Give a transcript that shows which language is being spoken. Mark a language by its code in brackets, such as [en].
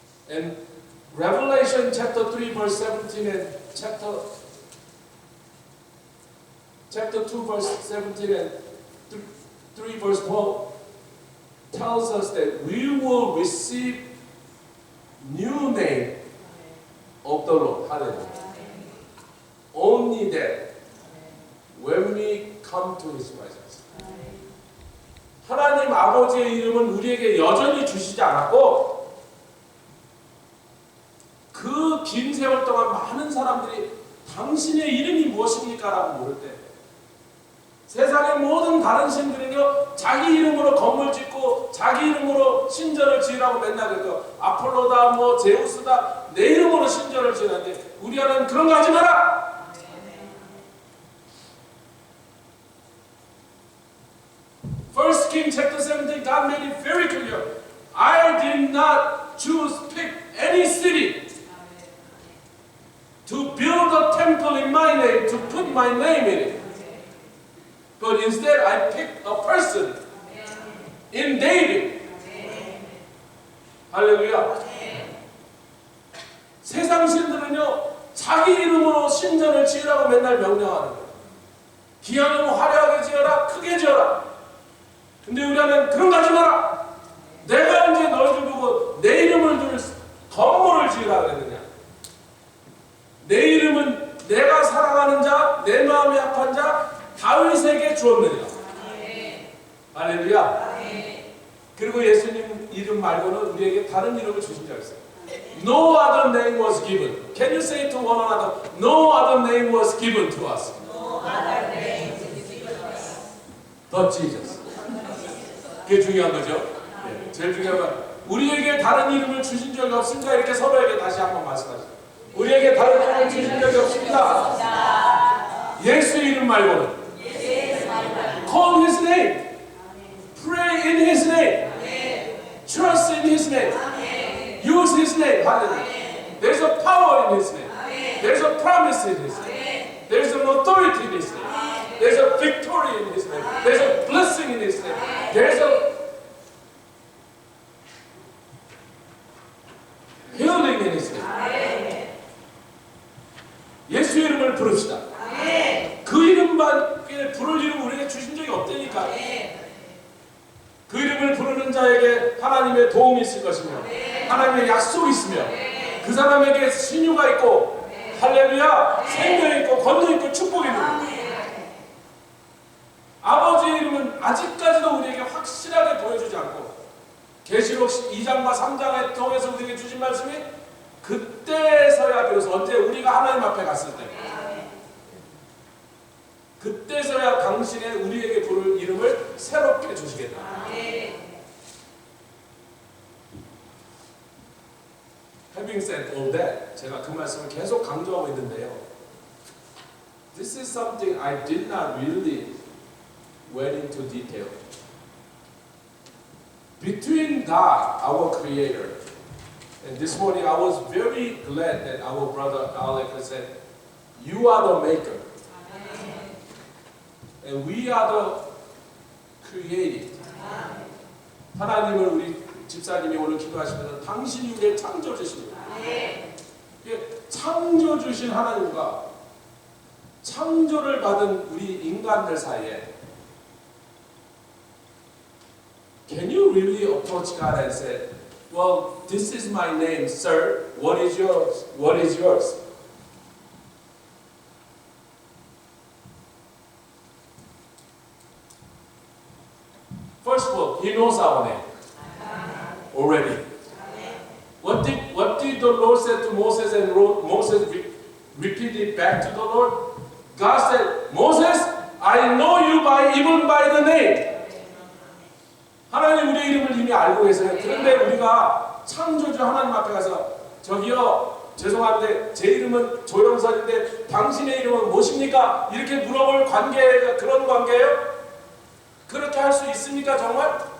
[en] And Revelation chapter 3 verse 17 and chapter 2 verse 17 and 3 verse 12 tells us that we will receive new name of the Lord. Hallelujah. Only that when we come to His presence. [ko] 하나님 아버지의 이름은 우리에게 여전히 주시지 않았고 그 긴 세월 동안 많은 사람들이 당신의 이름이 무엇입니까? 라고 물을 때 세상의 모든 다른 신들은요 자기 이름으로 건물 짓고 자기 이름으로 신전을 지으라고 맨날 그래요. 아폴로다 뭐 제우스다 내 이름으로 신전을 지으는데 우리 하나님 그런 거 하지 마라. [en] Kings chapter 17, God made it very clear. I did not pick any city to build a temple in my name, to put my name in it. But instead, I picked a person in David. [ko] 할렐루야. 세상 신들은요, 자기 이름으로 신전을 지으라고 맨날 명령하는 거예요. 기왕이면 화려하게 지어라, 크게 지어라. 근데 우리는 그런 거 하지 마라. 내가 이제 너희들 보고 내 이름을 둘 건물을 지으라 그랬느냐. 내 이름은 내가 사랑하는 자, 내 마음에 합한 자 다윗에게 주었느니라. 할렐루야. 그리고 예수님 이름 말고는 우리에게 다른 이름을 주신 적 있어요. [en] No other name was given. Can you say to one another, no other name was given to us. No other name was given to us. But Jesus. [ko] 그게 중요한 거죠. 네, 제일 중요한 건 우리에게 다른 이름을 주신 적이 없습니다. 이렇게 서로에게 다시 한번 말씀하시죠. 우리에게 다른 이름을 주신 적이 없습니다. 예수 이름 말고는. [en] Call His name. Pray in His name. Trust in His name. Use His name. Hallelujah. There's a power in His name. There's a promise in His name. There's an authority in His name. There's a victory in His name. There's a blessing in His name. There's a healing in His name. [ko] 예수 이름을 부릅시다. 그 이름밖에 부를 이름 우리에게 주신 적이 없다니까. 그 이름을 부르는 자에게 하나님의 도움이 있을 것이며 하나님의 약속이 있으며 그 사람에게 신유가 있고 할렐루야 생명이 있고 권능이 있고 축복이 있는 아버지의 이름은 아직까지도 우리에게 확실하게 보여주지 않고 계시록 2장과 3장에 통해서 우리에게 주신 말씀이 그때서야 비로소 언제 우리가 하나님 앞에 갔을 때 그때서야 당신의 우리에게 부를 이름을 새롭게 주시겠다. [en] Having said all that, [ko] 제가 그 말씀을 계속 강조하고 있는데요. [en] This is something I did not really went into detail. Between God, our Creator, and this morning I was very glad that our brother Alec said, "You are the Maker." And we are the created. [ko] 하나님을 우리 집사님이 오늘 기도하시면서 당신이 우리의 창조주십니다. 창조주신 하나님과 창조를 받은 우리 인간들 사이에 [en] Can you really approach God and say, well, this is my name, sir. What is yours? What is yours? First of all, He knows our name already. What did the Lord say to Moses, and Moses repeated back to the Lord? God said, Moses, I know you even by the name. [ko] 하나님 우리의 이름을 이미 알고 계세요. 그런데 우리가 창조주 하나님 앞에 가서 저기요, 죄송한데 제 이름은 조영선인데 당신의 이름은 무엇입니까? 이렇게 물어볼 관계가 그런 관계예요? 그렇게 할 수 있습니까 정말?